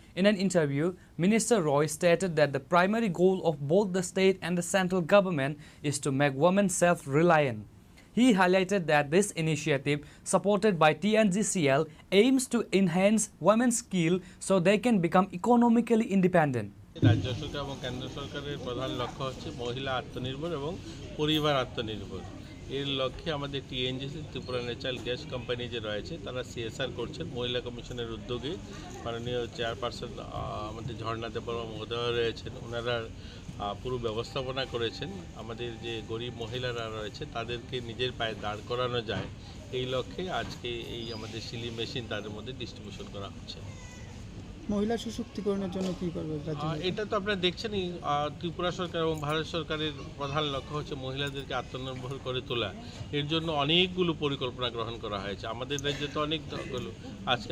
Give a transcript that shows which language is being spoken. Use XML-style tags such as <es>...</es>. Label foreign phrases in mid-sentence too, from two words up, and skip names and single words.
<en>In an interview, Minister Roy stated that the primary goal of both the state and the central government is to make women self-reliant. He highlighted that this initiative, supported by TNGCL, aims to enhance women's skill so they can become economically independent.</en> <bn>রাজ্য সরকার আর কেন্দ্র সরকারের প্রধান লক্ষ্য হচ্ছে মহিলা আত্মনির্ভর আর পরিবার আত্মনির্ভর এর লক্ষ্যে আমাদের টিএনজিসি ত্রিপুরা ন্যাচারাল গ্যাস কোম্পানি যে রয়েছে তারা সিএসআর করছেন মহিলা কমিশনের উদ্যোগে মাননীয় চেয়ারপার্সন আমাদের ঝর্ণা দেববর্মা মহোদয় রয়েছেন ওনারা পুরো ব্যবস্থাপনা করেছেন আমাদের যে গরিব মহিলারা রয়েছে তাদেরকে নিজের পায়ে দাঁড় করানো যায় এই লক্ষ্যে আজকে এই আমাদের সিলি মেশিন তাদের মধ্যে ডিস্ট্রিবিউশন করা হচ্ছে মহিলা সশক্তিকরণের জন্য কি করবে এটা তো আপনারা দেখছেনই ত্রিপুরা সরকার এবং ভারত সরকারের প্রধান লক্ষ্য হচ্ছে মহিলাদেরকে আত্মনির্ভর করে তোলা এর জন্য অনেকগুলো পরিকল্পনা গ্রহণ করা হয়েছে আমাদের রাজ্যে তো অনেকগুলো আজকে</bn>